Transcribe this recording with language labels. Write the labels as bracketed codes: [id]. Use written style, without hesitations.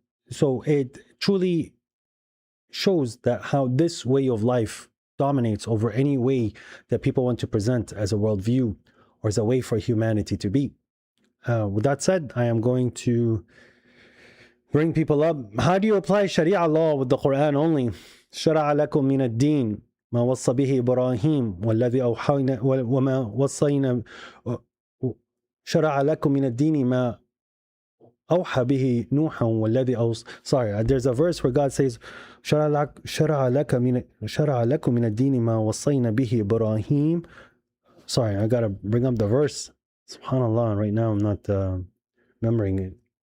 [en] so it truly shows that how this way of life dominates over any way that people want to present as a worldview or as a way for humanity to be. With that said, I am going to bring people up. How do you apply Sharia law with the Quran only? [ar] شرع لكم من الدين ما وصى به إبراهيم والذي أوحينا وما وصينا شرع لكم من الدين ما أوحى به نوحا والذي [en] sorry, there's a verse where God says [ar] شرع لكم من الدين ما وصينا به إبراهيم. [en] Sorry, I gotta bring up the verse. Subhanallah, right now I'm not remembering it.